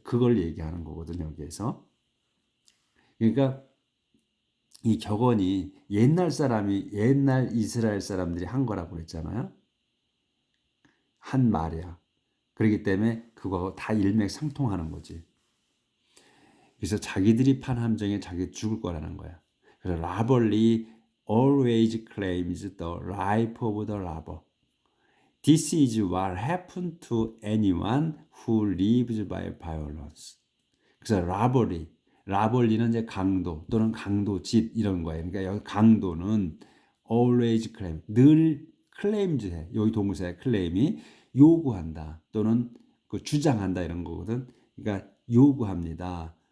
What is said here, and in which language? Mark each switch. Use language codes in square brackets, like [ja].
[ko] 그걸 얘기하는 거거든요, 여기에서. 그러니까 이 격언이 옛날 이스라엘 사람들이 한 거라고 그랬잖아요. 한 말이야. 그렇기 때문에 그거 다 일맥상통하는 거지. 그래서 자기들이 판 함정에 자기 죽을 거라는 거야. [en] 그래서 라벌리 always claims the life of the robber. This is what happened to anyone who lives by violence. [ko] 그래서 라벌리는 이제 강도 또는 강도짓 이런 거예요. 그러니까 여기 강도는 [en] always claim, [ko] 늘 claims해. 여기 동사의 claim이 요구한다 또는 그 주장한다 이런 거거든. 그러니까 요구합니다.